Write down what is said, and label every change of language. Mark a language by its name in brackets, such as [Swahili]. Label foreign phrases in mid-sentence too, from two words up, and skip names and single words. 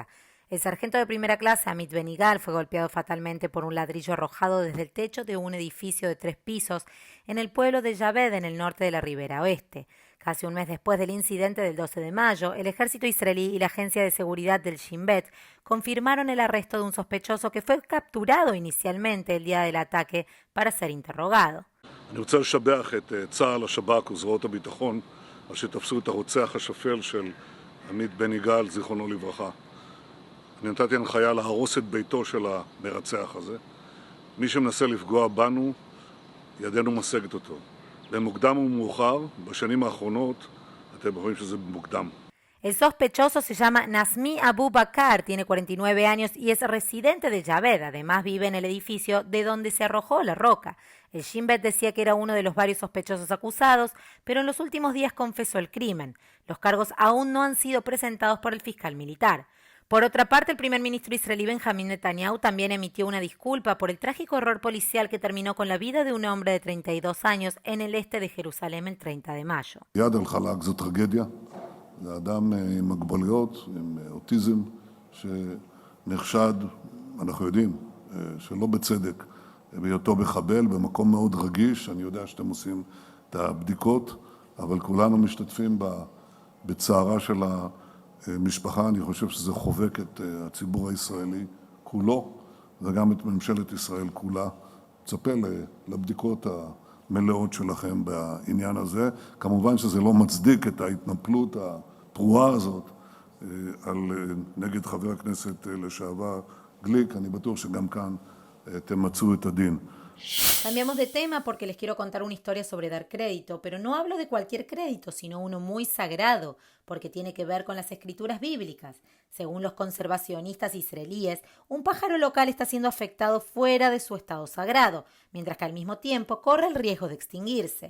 [Spanish] El sargento de primera clase, Amit Ben-Igal, fue golpeado fatalmente por un ladrillo arrojado desde el techo de un edificio de 3 pisos en el pueblo de Yaved, en el norte de la Ribera Oeste. Casi un mes después del incidente del 12 de mayo, el ejército israelí y la agencia de seguridad del Shin Bet confirmaron el arresto de un sospechoso que fue capturado inicialmente el día del ataque para ser interrogado. [Hebrew] אני רוצה לשבח את צה"ל, השב"כ וזרועות הביטחון על שתפסו את הרוצח השפל של עמית בן יגאל, זיכרונו לברכה. אני נתתי הנחיה להרוס את ביתו של המרצח הזה. מי שמנסה לפגוע בנו, ידנו משגת אותו. במוקדם ומאוחר, בשנים האחרונות, אתם רואים שזה מוקדם. [Spanish] El sospechoso se llama Nazmi Abu Bakr, tiene 49 años y es residente de Yaved. Además vive en el edificio de donde se arrojó la roca. El Shin Bet decía que era uno de los varios sospechosos acusados, pero en los últimos días confesó el crimen. Los cargos aún no han sido presentados por el fiscal militar. Por otra parte, el primer ministro israelí Benjamin Netanyahu también emitió una disculpa por el trágico error policial que terminó con la vida de un hombre de 32 años en el este de Jerusalén el 30 de mayo. [Hebrew] יד אל-חלאק זו טרגדיה. זה אדם עם מוגבלויות, עם אוטיזם, שנחשד, אנחנו יודעים, שלא בצדק, בהיותו מחבל במקום מאוד רגיש. אני יודע שאתם עושים את הבדיקות, אבל כולנו משתתפים בצערה של המשפחה. אני חושב שזה חובק את הציבור הישראלי כולו, וגם את ממשלת ישראל כולה. מצפה לבדיקות המלאות שלכם בעניין הזה. כמובן שזה לא מצדיק את ההתנפלות הפרועה הזאת נגד חבר הכנסת לשעבר גליק. אני בטוח שגם כאן תמצאו את הדין. [Spanish] Cambiamos de tema porque les quiero contar una historia sobre dar crédito, pero no hablo de cualquier crédito, sino uno muy sagrado, porque tiene que ver con las escrituras bíblicas. Según los conservacionistas israelíes, un pájaro local está siendo afectado fuera de su estado sagrado, mientras que al mismo tiempo corre el riesgo de extinguirse.